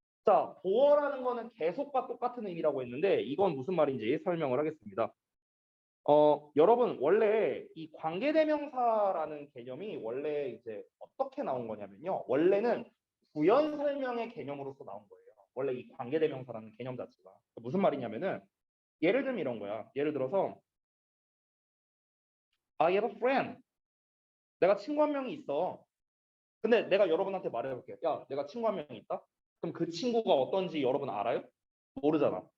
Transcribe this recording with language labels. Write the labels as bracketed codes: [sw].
[ko] 자, 보어라는 거는 계속과 똑같은 의미라고 했는데 이건 무슨 말인지 설명을 하겠습니다. 여러분 원래 이 관계대명사라는 개념이 원래 이제 어떻게 나온 거냐면요. 원래는 부연 설명의 개념으로서 나온 거예요. 원래 이 관계대명사라는 개념 자체가 무슨 말이냐면은 예를 들면 이런 거야. 예를 들어서 [en] I have a friend. [ko] 내가 친구 한 명이 있어. 근데 내가 여러분한테 말해볼게. 야, 내가 친구 한 명이 있다. 그럼 그 친구가 어떤지 여러분 알아요? 모르잖아.